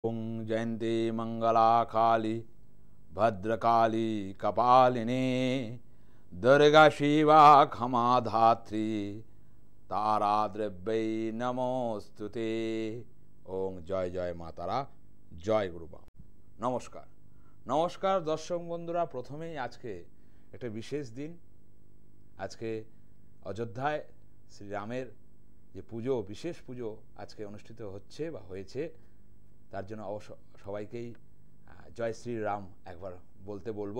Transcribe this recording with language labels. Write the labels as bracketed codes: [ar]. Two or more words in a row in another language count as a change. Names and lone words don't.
[sa] ओं जयन्ती मंगला काली भद्रकाली कपालिनी दुर्गा शिवा क्षमा धात्री तारा द्रव्यै नमोस्तुते। ओं जय जय मा तारा, जय गुरुबाम। [bn] নমস্কার নমস্কার দর্শক বন্ধুরা, প্রথমেই আজকে একটা বিশেষ দিন। আজকে অযোধ্যায় শ্রীরামের যে পুজো, বিশেষ পুজো আজকে অনুষ্ঠিত হচ্ছে বা হয়েছে, তার জন্য সবাইকেই জয় শ্রীরাম একবার বলতে বলবো।